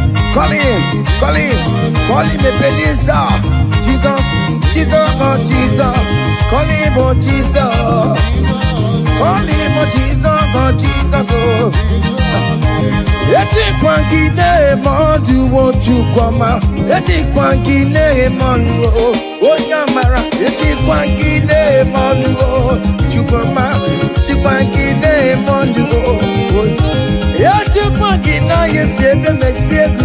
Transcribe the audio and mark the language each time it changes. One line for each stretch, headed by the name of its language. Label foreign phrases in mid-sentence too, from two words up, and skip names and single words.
English: Call him, call him, call him Ebenezer. Jesus, Jesus, oh Jesus. Call him, oh Jesus. Call him, oh Jesus, oh Jesus, oh.
Gusii: Eti kwangine mondu woju kwama. Eti kwangine mondu onyamara. Eti kwangine mondu woju kwama. Eti kwangine mondu eti kwangina yesebe mexiego.